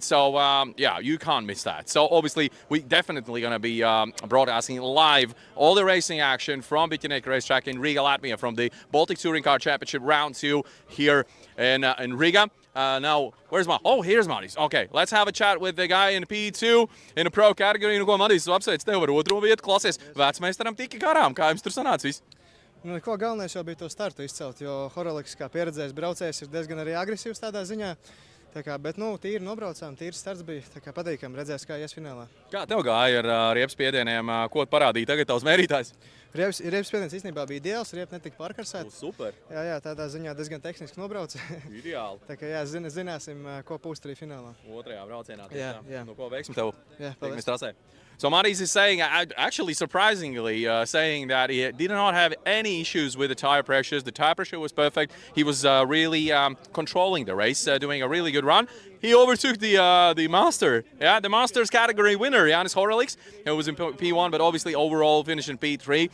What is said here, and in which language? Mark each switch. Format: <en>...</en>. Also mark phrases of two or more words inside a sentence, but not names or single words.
<en>So yeah, you can't miss that. So obviously we definitely going to be broadcasting live all the racing action from Biķernieku racetrack in Rīga, Latvia, from the Baltic Touring Car Championship round 2 here in Rīga. Now, where's here's Maris. Okay, let's have a chat with the guy in P2 in the pro category.</en> <lv>Nu, ko Maris, apsveic tev ar otro vietu, klausies, vecmeistaram tika garām. Kā jums tur sanāca viss? Nu, ko galvenais jau bija to startu izcelt, jo Horoliks kā pieredzējis braucējs ir diezgan arī agresīvs tādā ziņā. Tā kā, bet, nu, tīri nobraucām, tīrs starts bija, tā kā patīkam, redzēs, kā ies finālā. Kā tev gāja ar riepspiedieniem, ko parādīja tagad tavs mērītājs? Riepspiediens īstenībā bija ideāls, riepi netika pārkarsēt. Super. Jā, tādā ziņā diezgan tehniski nobrauc. Ideāli. Tā kā, jā, zināsim, ko pūst arī finālā. Otrajā braucienā. Jā. Nu, ko veiksmi tev? Jā, paldies. Trasē.</lv> <en>So Maris is saying, actually surprisingly, saying that he did not have any issues with the tire pressures. The tire pressure was perfect. He was really controlling the race, doing a really good run. He overtook the master, the masters category winner, Jānis Horoliks, who was in P1, but obviously overall finished in P3.</en>